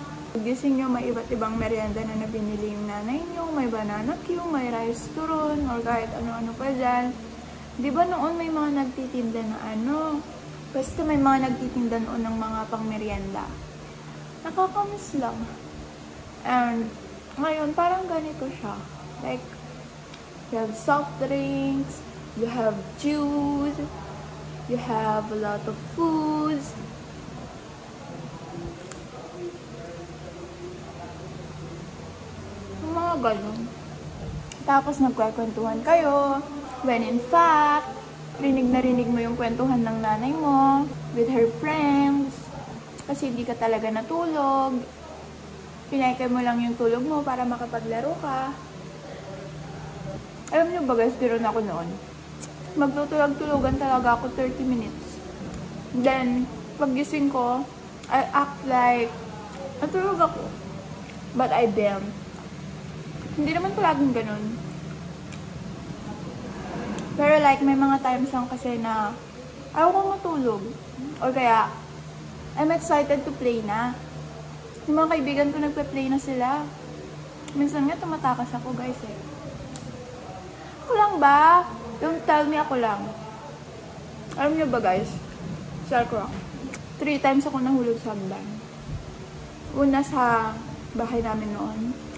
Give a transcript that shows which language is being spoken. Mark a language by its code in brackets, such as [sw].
[tl] Paggising nyo may iba't ibang merienda na binili yung nanay nyo, may banana Q, may rice turon, or kahit ano-ano pa dyan. Di ba noon may mga nagtitinda na ano? Basta may mga nagtitinda noon ng mga pang merienda. Nakakamiss lang. And ngayon parang ganito siya. [en] Like, you have soft drinks, you have juice, you have a lot of foods. [tl] Mga ganun. Tapos nagkwekwentuhan kayo, when in fact, rinig na rinig mo yung kwentuhan ng nanay mo with her friends. Kasi hindi ka talaga natulog. Pinaikay mo lang yung tulog mo para makapaglaro ka. Alam niyo ba guys, ganoon ako noon. Magtutulog-tulogan talaga ako 30 minutes. [en] Then, paggising ko, I act like natulog ako. But I don't. [tl] Hindi naman palaging ganun. Pero like, may mga times lang kasi na ayaw ko matulog. [en] O kaya, I'm excited to play na. [tl] Yung mga kaibigan ko nagpe-play na sila. Minsan nga tumatakas ako guys eh. Ako lang ba? Don't tell me ako lang. Alam niyo ba guys? Share ko lang. 3 times ako nahulog sa hagdan. Una sa bahay namin noon.